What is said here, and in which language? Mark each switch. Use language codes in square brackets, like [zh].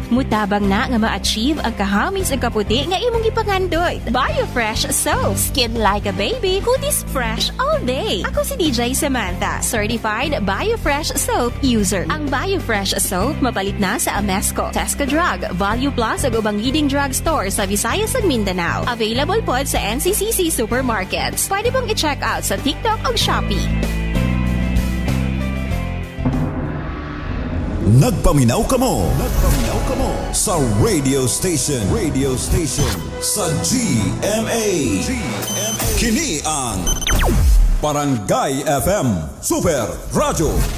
[ceb] Mutabang na nga ma-achieve ang kahamis ug kaputi nga imong gipangandoy. [en] BioFresh soap, skin like a baby, kutis fresh all day. [ceb] Ako si DJ Samantha, certified BioFresh soap user. Ang BioFresh soap mapalit na sa Amesco, Tesco Drug, Value Plus ug ubang leading drug store sa Visayas ug Mindanao. Available pod sa NCCC supermarkets. Pwede pong i-check out sa TikTok o Shopee. Nagpaminaw ka mo sa radio station sa GMA. Kini ang Barangay FM Super Radio.